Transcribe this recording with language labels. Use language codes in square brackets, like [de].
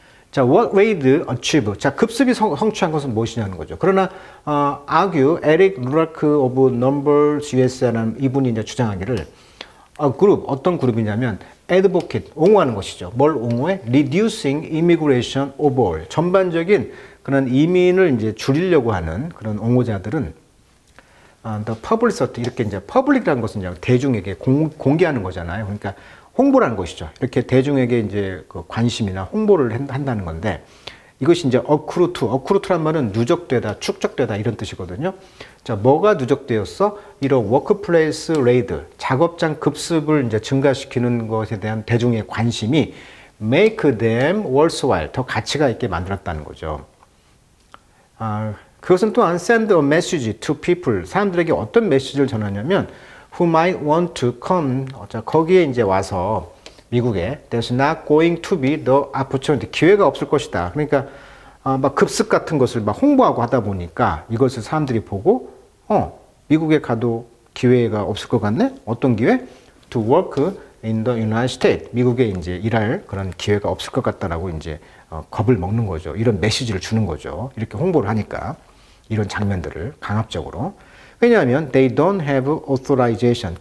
[en] 자, what Wade achieve? [ko] 자, 급습이 성취한 것은 무엇이냐는 거죠. 그러나 argue 에릭 루라크 오브 넘버스 USA라는 이분이 이제 주장하기를 그룹 어떤 그룹이냐면 advocate 옹호하는 것이죠. 뭘 옹호해? [en] reducing immigration overall. [ko] 전반적인 그런 이민을 이제 줄이려고 하는 그런 옹호자들은 [en] the publicity [ko] 이렇게 이제 public이라는 것은 이제 대중에게 공개하는 거잖아요. 그러니까 홍보라는 것이죠. 이렇게 대중에게 이제 그 관심이나 홍보를 한다는 건데 이것이 이제 어쿠루트란 말은 누적되다, 축적되다 이런 뜻이거든요. 자, 뭐가 누적되었어? 이런 워크플레이스 레이드, 작업장 급습을 이제 증가시키는 것에 대한 대중의 관심이 [en] make them worthwhile, [ko] 더 가치가 있게 만들었다는 거죠. 그것은 또한 [en] send a message to people, [ko] 사람들에게 어떤 메시지를 전하냐면 [en] who might want to come, [ko] 자, 거기에 이제 와서 미국에 [en] there's not going to be the opportunity, [ko] 기회가 없을 것이다. 그러니까 막 급습 같은 것을 막 홍보하고 하다 보니까 이것을 사람들이 보고 미국에 가도 기회가 없을 것 같네? 어떤 기회? [en] To work in the United States. [ko] 미국에 이제 일할 그런 기회가 없을 것 같다라고 이제 겁을 먹는 거죠. 이런 메시지를 주는 거죠. 이렇게 홍보를 하니까 이런 장면들을 강압적으로. [en] 왜냐하면 they don't have authorization.